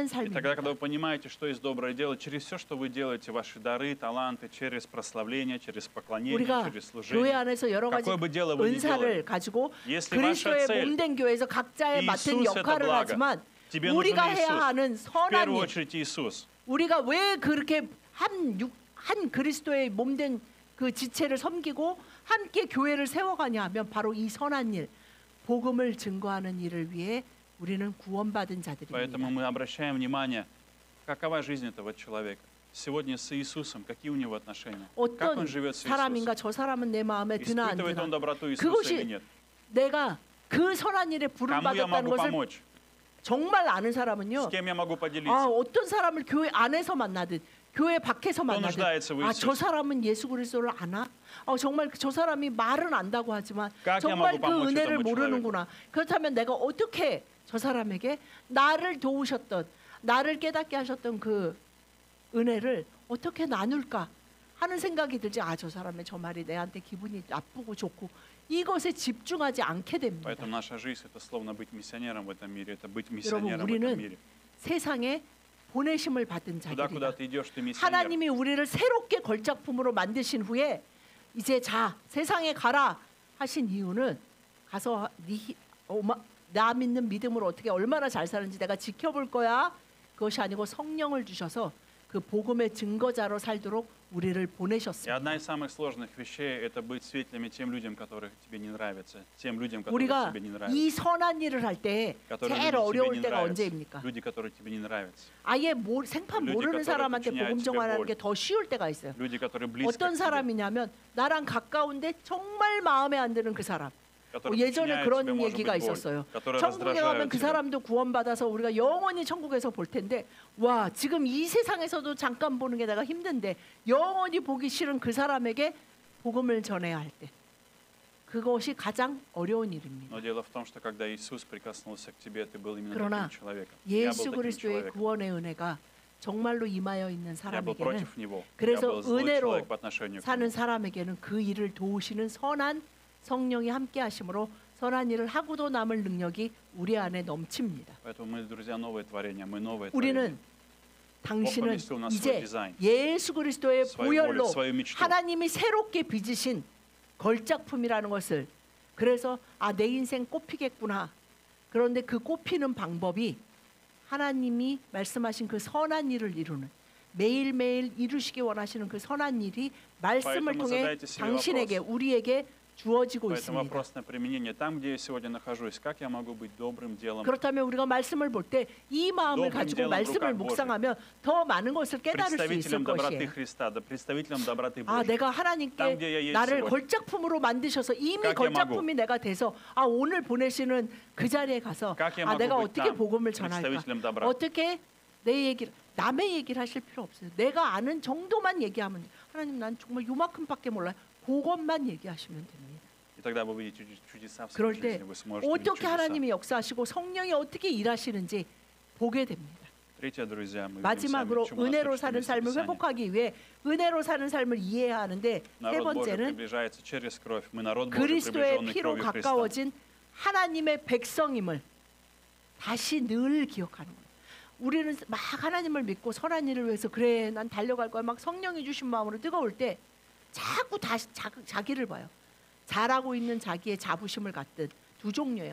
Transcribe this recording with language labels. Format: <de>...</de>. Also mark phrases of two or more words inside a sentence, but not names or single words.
<ru>И тогда,</ru> <ko>삶입니다.</ko> <ru>когда вы понимаете, что есть доброе дело, через все, что вы делаете, ваши дары, таланты, через прославление, через поклонение,</ru> <ko>우리가</ko> <ru>через</ru> <ko>교회</ko> <ru>служение,</ru> <ko>안에서 여러 가지</ko> <ru>какое бы дело вы ни</ru> <ko>은사를</ko> <ru>делали,</ru> <ko>가지고</ko> <ru>если</ru> <ko>그리스도의</ko> <ru>ваша цель</ru> <ko>몸된 교회에서 각자의 맡은 이수스 역할을</ko> <ru>это благо,</ru> <ko>하지만</ko> <ru>тебе</ru> <ko>우리가</ko> <ru>нужен</ru> <ko>해야</ko> <ru>Иисус.</ru> <ko>하는</ko> <ru>в</ru> <ko>선한</ko> <ru>первую</ru> <ko>일</ko> <ru>очередь Иисус.</ru> <ko>우리가 왜 그렇게 한 그리스도의 몸된 그 지체를 섬기고 함께 교회를 세워가냐 하면 바로 이 선한 일 복음을 증거하는 일을 위해 우리는 구원받은 자들입니다.</ko> <ru>Поэтому мы обращаем внимание, какова жизнь этого человека. Сегодня с Иисусом, какие у него отношения? Как</ru> <ko>어떤</ko> <ru>он живет с</ru> <ko>사람인가</ko> <ru>Иисусом?</ru> <ko>저 사람은 내 마음에 드나 안</ko> <ru>Испытывает он</ru> <ko>드나</ko> <ru>доброту Иисуса</ru> <ko>그것이</ko> <ru>или нет?</ru> <ko>내가 그 선한 일에</ko> <ru>Кому я</ru> <ko>부름받았다는</ko> <ru>могу</ru> <ko>것을</ko> <ru>помочь?</ru> <ko>정말 아는</ko> <ru>С</ru> <ko>사람은요.</ko> <ru>кем я могу</ru> <ko>아,</ko> <ru>поделиться?</ru> <ko>어떤 사람을 교회 안에서 만나든 교회 밖에서 만나든</ko> <ru>нуждается в</ru> <ko>아,</ko> <ru>Иисусе.</ru> <ko>저 사람은 예수 그리스도를 아나? 정말 저 사람이 말은 안다고 하지만</ko> <ru>Как я</ru> <ko>정말</ko> <ru>могу</ru> <ko>그</ko> <ru>помочь</ru> <ko>은혜를</ko> <ru>этому</ru> <ko>모르는구나. 그렇다면 내가 어떻게 저 사람에게 나를 도우셨던 나를 깨닫게 하셨던 그 은혜를 어떻게 나눌까 하는 생각이 들지. 아, 저 사람의 저 말이 내한테 기분이 나쁘고 좋고 이것에 집중하지 않게 됩니다.</ko> <ru>Поэтому наша жизнь это словно быть миссионером в этом мире, это быть</ru> <ko>여러분,</ko> <ru>миссионером в этом</ru> <ko>우리는</ko> <ru>мире.</ru> <ko>세상에 보내심을 받은</ko> <ru>Туда,</ru> <ko>자들이다.</ko> <ru>куда ты идешь, ты миссионер.</ru> <ko>하나님이 우리를 새롭게 걸작품으로 만드신 후에 이제 자 세상에 가라 하신 이유는 가서 나 믿는 믿음으로 어떻게 얼마나 잘 사는지 내가 지켜볼 거야. 그것이 아니고 성령을 주셔서 그 복음의 증거자로 살도록 우리를</ko> <ru>И</ru> <ko>보내셨습니다.</ko> <ru>одна из самых сложных вещей – это быть светлями тем людям, которые тебе не нравятся, тем людям, которые</ru> <ko>우리가</ko> <ru>тебе не нравятся,</ru> <ko>이 선한 일을 할 때</ko> <ru>которые</ru> <ko>제일</ko> <ru>люди тебе</ru> <ko>어려울</ko> <ru>не</ru> <ko>때가</ko> <ru>нравятся,</ru> <ko>언제입니까?</ko> <ru>люди, которые тебе не нравятся,</ru> <ko>아예 생판</ko> <ru>люди,</ru> <ko>모르는</ko> <ru>которые</ru> <ko>사람한테</ko> <ru>причиняют</ru> <ko>복음</ko> <ru>тебе</ru> <ko>전하는</ko> <ru>боль.</ru> <ko>게 더 쉬울 때가 있어요.</ko> <ru>люди, которые близко</ru> <ko>어떤</ko> <ru>к тебе,</ru> <ko>사람이냐면 나랑 가까운데 정말 마음에 안 드는 그 사람.</ko> <ru>которые</ru> <ko>예전에</ko> <ru>причиняют</ru> <ko>그런</ko> <ru>тебе, может</ru> <ko>얘기가</ko> <ru>быть, боль,</ru> <ko>있었어요.</ko> <ru>которые</ru> <ko>천국에 가면</ko> <ru>раздражают</ru> <ko>그</ko> <ru>тебя.</ru> <ko>사람도 구원받아서 우리가 영원히 천국에서 볼 텐데 와 지금 이 세상에서도 잠깐 보는 게 내가 힘든데 영원히 보기 싫은 그 사람에게 복음을 전해야 할 때 그것이 가장 어려운 일입니다.</ko> <ru>Но дело в том, что когда Иисус прикоснулся к тебе, ты был именно</ru> <ko>그러나</ko> <ru>таким человеком. Я был</ru> <ko>예수</ko> <ru>таким</ru> <ko>그리스도의</ko> <ru>человеком.</ru> <ko>구원의 은혜가 정말로 임하여 있는</ko> <ru>Я был</ru> <ko>사람에게는</ko> <ru>против него. Я</ru> <ko>그래서</ko> <ru>был злой</ru> <ko>은혜로</ko> <ru>человек по отношению к</ru> <ko>사는</ko> <ru>нему.</ru> <ko>사람에게는 그 일을 도우시는 선한 성령이 함께 하심으로 선한 일을 하고도 남을 능력이 우리 안에 넘칩니다.</ko> <ru>Поэтому мы, друзья, новое творение. Мы новое творение.</ru> <ko>우리는 당신은</ko> <ru>поместил у нас</ru> <ko>이제</ko> <ru>свой 디자인,</ru> <ko>예수 그리스도의</ko> <ru>свою</ru> <ko>보혈로</ko> <ru>волю, свою мечту.</ru> <ko>하나님이 새롭게 빚으신 걸작품이라는 것을 그래서 내 인생 꽃피겠구나. 그런데 그 꽃피는 방법이 하나님이 말씀하신 그 선한 일을 이루는 매일매일 이루시기 원하시는 그 선한 일이 말씀을</ko> <ru>Поэтому</ru> <ko>통해</ko> <ru>задайте себе</ru> <ko>당신에게</ko> <ru>вопрос.</ru> <ko>우리에게 주어지고</ko> <ru>Поэтому</ru> <ko>있습니다.</ko> <ru>вопрос на применение. Там, где я сегодня нахожусь, как я могу быть добрым делом,</ru> <ko>그렇다면 우리가 말씀을 볼 때 이 마음을</ko> <ru>добрым</ru> <ko>가지고</ko> <ru>делом в</ru> <ko>말씀을</ko> <ru>руках</ru> <ko>묵상하면 더 많은 것을 깨달을 수 있을</ko> <ru>представителем доброты</ru> <ko>것이에요.</ko> <ru>Христа, да представителем доброты</ru> <ko>아,</ko> <ru>Божьей.</ru> <ko>내가</ko> <ru>Там,</ru> <ko>하나님께</ko> <ru>где я есть</ru> <ko>나를</ko> <ru>сегодня.</ru> <ko>걸작품으로 만드셔서 이미</ko> <ru>Как я</ru> <ko>걸작품이 내가 돼서 오늘 보내시는 그 자리에 가서</ko> <ru>Как я могу</ru> <ko>내가</ko> <ru>быть</ru> <ko>어떻게</ko> <ru>там</ru> <ko>복음을 전할까?</ko> <ru>представителем добра?</ru> <ko>어떻게 내 얘기를 남의 얘기를 하실 필요 없어요. 내가 아는 정도만 얘기하면 돼. 하나님 난 정말 요만큼밖에 몰라요. 그것만 얘기하시면 됩니다.</ko> <ru>И тогда вы увидите чудеса в</ru> <ko>그럴</ko> <ru>своей</ru> <ko>때</ko> <ru>жизни. Вы сможете видеть</ru> <ko>어떻게</ko> <ru>чудеса.</ru> <ko>하나님이 역사하시고 성령이 어떻게 일하시는지 보게 됩니다.</ko> <ru>Третье, друзья, мы видим сами,</ru> <ko>마지막으로</ko> <ru>к чему нас</ru> <ko>은혜로</ko> <ru>учит</ru> <ko>사는</ko> <ru>Мессия</ru> <ko>삶을</ko> <ru>Писания.</ru> <ko>회복하기 위해 은혜로 사는 삶을 이해해야 하는데 세</ko> <ru>Народ Божий</ru> <ko>번째는</ko> <ru>приближается через кровь. Мы народ Божий,</ru> <ko>그리스도의</ko> <ru>приближенный</ru> <ko>피로</ko> <ru>кровью Христа.</ru> <ko>가까워진 하나님의 백성임을 다시 늘 기억하는 거예요. 우리는 막 하나님을 믿고 선한 일을 위해서 그래 난 달려갈 거야 막 성령이 주신 마음으로 뜨거울 때 자꾸 다시 자기를 봐요. 잘하고 있는 자기의 자부심을 갖듯 두 종류예요.</ko>